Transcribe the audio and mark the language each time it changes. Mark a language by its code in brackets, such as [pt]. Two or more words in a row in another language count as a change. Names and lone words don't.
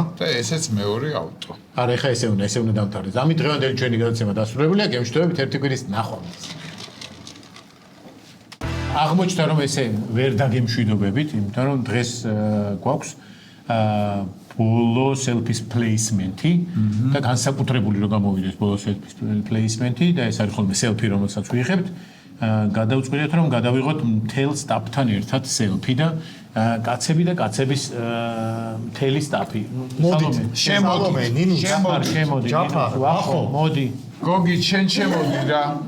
[ka] და ესეც მეორე ავტო არა ეხა ესე უნდა დამთავრდეს. ამით დღევანდელი ჩვენი გადაცემა დასრულებულია. გემშვიდობებით ერთი კვირის ნახვამდის. აღმოჩნდა რომ ესე ვერ დაგემშვიდობებით, იმიტომ რომ დღეს გვაქვს ბოლო [en] selfies placement- [ka] ი და განსაკუთრებული რომ გამოვიდეს ბოლო [en] selfies placement- [ka] ი და ეს არის ხოლმე selfie რომელსაც ვიღებთ. გადავწყვიტეთ რომ გადავიღოთ მთელ სტაფთან ერთად selfie და კაცები და კაცების მთელი სტაფი. მოდით, შემოგე, ნინუ, შემოდი. ჯაფარ, ვახო, მოდი. გოგი შენ შემოდი რა